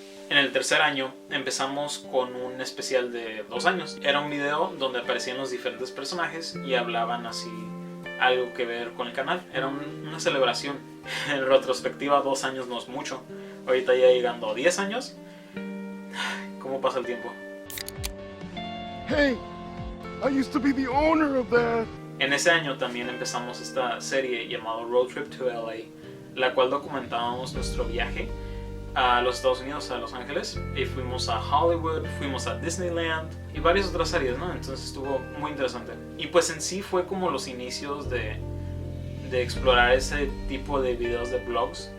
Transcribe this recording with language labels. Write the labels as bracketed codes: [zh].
[es] En el tercer año empezamos con un especial de 2 años. Era un video donde aparecían los diferentes personajes y hablaban así algo que ver con el canal. Era una celebración. En retrospectiva 2 años no es mucho. Ahorita ya llegando a 10 años. ¿Cómo pasa el tiempo? [en] Hey, I used to be the owner of that. [es] En ese año también empezamos esta serie llamada Road Trip to LA, la cual documentábamos nuestro viaje a los Estados Unidos, a Los Ángeles, y fuimos a Hollywood, fuimos a Disneyland y varias otras áreas, ¿no? Entonces estuvo muy interesante. Y pues en sí fue como los inicios de explorar ese tipo de videos de vlogs.